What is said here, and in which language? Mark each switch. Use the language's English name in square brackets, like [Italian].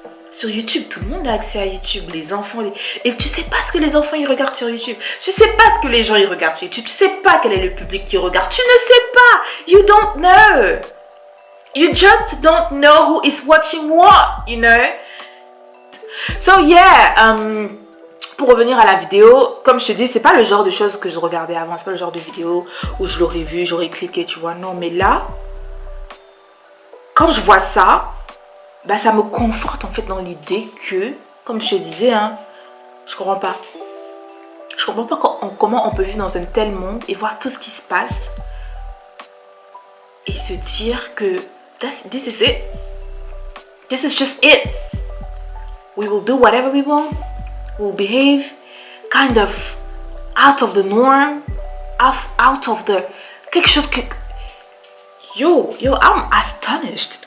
[French] Sur YouTube, tout le monde a accès à YouTube. Les enfants, et tu sais pas ce que les enfants ils regardent sur YouTube. Tu sais pas ce que les gens ils regardent sur YouTube. Tu sais pas quel est le public qui regarde. Tu ne sais pas. [English] You don't know. You just don't know who is watching what, you know. So yeah, [French] pour revenir à la vidéo, comme je te dis, c'est pas le genre de choses que je regardais avant. C'est pas le genre de vidéo où je l'aurais vu, j'aurais cliqué, tu vois. Non, mais là, quand je vois ça, bah ça me conforte en fait dans l'idée que, comme je te disais, hein, je comprends pas. Je comprends pas comment on peut vivre dans un tel monde et voir tout ce qui se passe et se dire que [English] this is it. This is just it. we will do whatever we want, we'll behave kind of out of the norm, out of the [French] quelque chose que [English] yo I'm astonished.